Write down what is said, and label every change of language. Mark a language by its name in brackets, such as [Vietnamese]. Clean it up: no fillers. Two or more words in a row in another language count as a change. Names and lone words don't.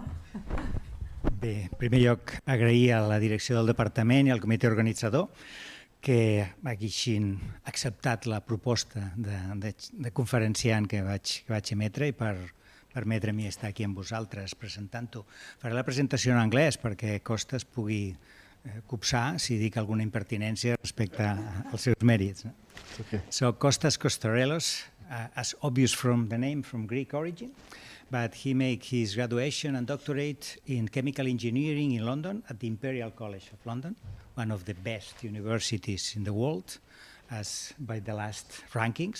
[Catalan] Bé, en primer lloc, agrair a la direcció del departament i al comitè organitzador que haguessin acceptat la proposta de conferenciant que vaig emetre i per permetre-m'hi estar aquí amb vosaltres presentant-ho. Faré la presentació en anglès perquè Kostas pugui copsar si dic alguna impertinència respecte als seus mèrits. [English] So, Kostas Kostarelos, as obvious from the name, from Greek origin, but he made his graduation and doctorate in chemical engineering in London at the Imperial College of London, one of the best universities in the world, as by the last rankings.